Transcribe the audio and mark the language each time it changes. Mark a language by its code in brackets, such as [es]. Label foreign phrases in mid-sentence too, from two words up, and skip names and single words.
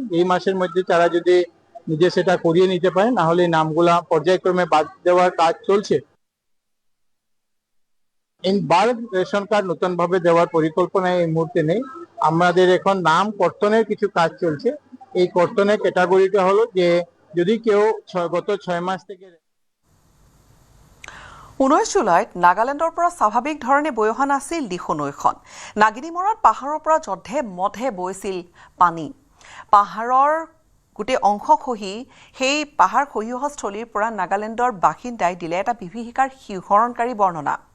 [bn] এই মাসের মধ্যে তারা যদি নিজে সেটা করিয়ে নিতে পারে, না হলে নামগুলা পর্যায়ক্রমে বাদ দেওয়ার কাজ চলছে। বার রেশন কার্ড নতুনভাবে দেওয়ার পরিকল্পনা এই মুহূর্তে নেই। আমাদের এখন নাম কর্তনের কিছু কাজ চলছে। এই কর্তনের ক্যাটাগরিটা হলো যে যদি কেউ গত 6 মাস থেকে [as] 19 জুলাইত নাগালেণ্ডৰ পৰা স্বাভাৱিক ধৰণে বৈ অহা নাছিল দিখৌ নৈখন। নাগিনীমৰাত পাহাৰৰ পৰা যধে মধে বৈছিল পানী। পাহাৰৰ গোটেই অংশ খহি, সেই পাহাৰ খহি অহা স্থলীৰ পৰা নাগালেণ্ডৰ বাসিন্দাই দিলে এটা বিভীষিকাৰ শিহৰণকাৰী বৰ্ণনা।